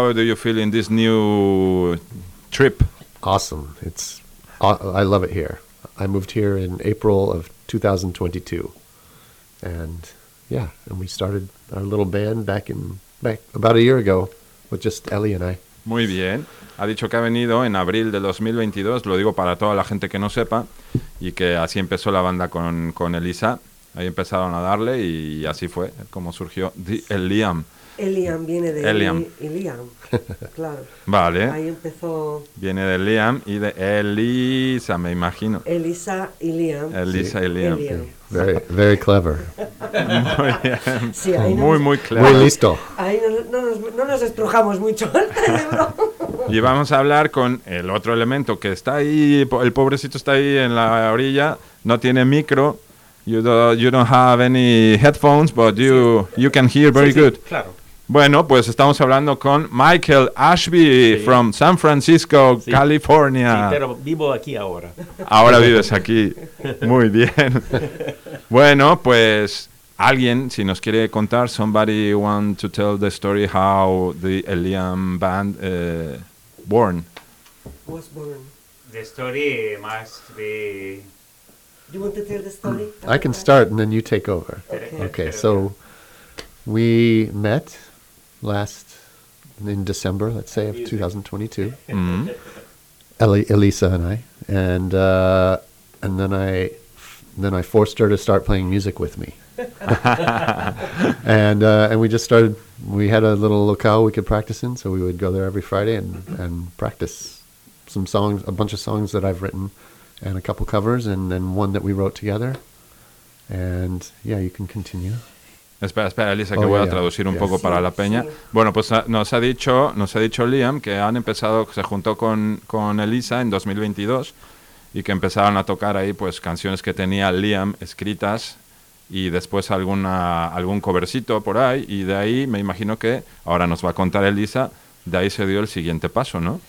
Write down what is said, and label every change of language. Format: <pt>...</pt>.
<en>How do you feel in this new trip? Awesome. It's I love it here. I moved here in April of 2022. And yeah, and we started our little band back about a year ago. Just Ellie and I.</en> <es>Muy bien. Ha dicho que ha venido en abril de 2022. Lo digo para toda la gente que no sepa. Y que así empezó la banda con Elisa. Ahí empezaron a darle y así fue como surgió Eliam. Eliam viene de Eliam. Eliam. Claro. Vale. Ahí empezó. Viene de Eliam y de Elisa, me imagino. Elisa y Liam. Elisa sí. Y Liam.</es> <en>Very, very clever.</en> <es>Muy bien. Sí, ahí muy, muy clever. Muy listo. Ahí no nos estrujamos mucho el cerebro. Y vamos a hablar con el otro elemento que está ahí. El pobrecito está ahí en la orilla. No tiene micro.</es> <en>You don't have any headphones, but you can hear very</en> <es>sí,</es> <en>good.</en> <es>Sí, claro. Bueno, pues estamos hablando con Michael Ashby sí.</es> <en>From San Francisco, sí. California.</en> <es>Sí, pero vivo aquí ahora. Ahora vives aquí. Muy bien. Bueno, pues alguien, si nos quiere contar, somebody want to tell the story how the Eliam band born.</es> <en>Was born. The story must be... You want to tell the story? I can start and then you take over. Okay, so we met last in December, let's say, of 2022. Mm-hmm. Elisa and I. And then I forced her to start playing music with me. and we just started, we had a little locale we could practice in, so we would go there every Friday and practice some songs, a bunch of songs that I've written. and a couple covers, and then one that we wrote together. And yeah, you can continue.</en> <es>Espera, espera, Lisa, que voy a traducir un poco para la peña. Sí. Bueno, pues nos ha dicho Liam que han empezado, se juntó con Elisa en 2022 y que empezaron a tocar ahí pues canciones que tenía Liam escritas y después algún covercito por ahí, y de ahí me imagino que ahora nos va a contar Elisa, de ahí se dio el siguiente paso, ¿no?</es>